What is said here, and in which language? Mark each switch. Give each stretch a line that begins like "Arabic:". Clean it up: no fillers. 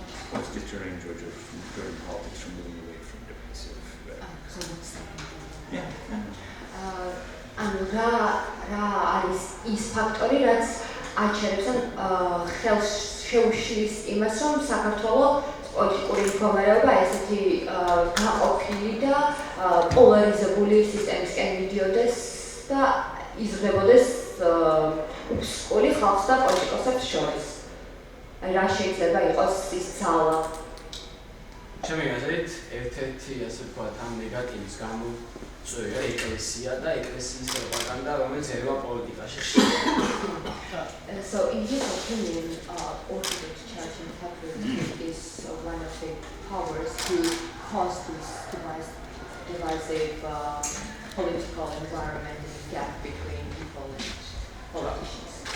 English: What's deterring Georgian politics from moving away from divisive rhetoric?
Georgian: ანუ რა არის ის ფაქტორი, რაც აჩერებს ან ხელს შეუშლის იმას, რომ საქართველოს პოლიტიკური მდგომარეობა ესეთი გაყოფილი და პოლარიზებული სისტემისკენ მიდიოდეს და იზრდებოდეს სკოლი ხალხს და პოლიტიკოსებს შორის. რა შეიძლება იყოს ის ძალა? ჩემი აზრით, ერთ-ერთი ასე ვთქვათ, ამ ნეგატივის გამოწვევა ეკლესია და ეკლესიის პროპაგანდა, რომელიც ერევა პოლიტიკაში.
English: So in his opinion, Orthodox Church in Catholic is one of the powers to cause this divisive political environment and gap between people and politicians.